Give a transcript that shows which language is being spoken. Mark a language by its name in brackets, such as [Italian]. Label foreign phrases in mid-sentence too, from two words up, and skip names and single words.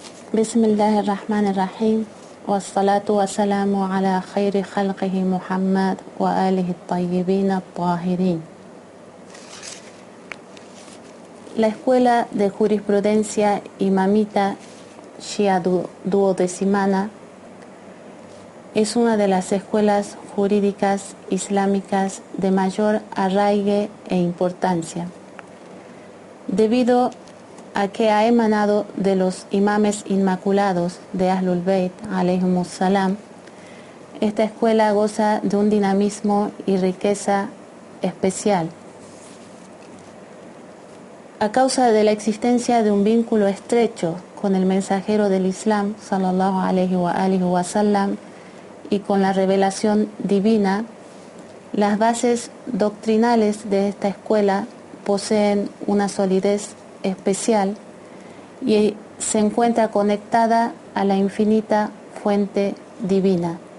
[Arabic] بسم الله الرحمن الرحيم والصلاة والسلام على خير خلقه محمد وآله الطيبين الطاهرين. [Spanish] La Escuela de Jurisprudencia Imamita Shia Duodecimana es una de las escuelas jurídicas islámicas de mayor arraigue e importancia, debido a que ha emanado de los imames inmaculados de Ahlul Bayt, [Arabic] عليهم السلام. [Spanish] Esta escuela goza de un dinamismo y riqueza especial, a causa de la existencia de un vínculo estrecho con el mensajero del Islam, [Arabic] صلى الله عليه وسلم, [Spanish] y con la revelación divina. Las bases doctrinales de esta escuela poseen una solidez especial y se encuentra conectada a la infinita fuente divina.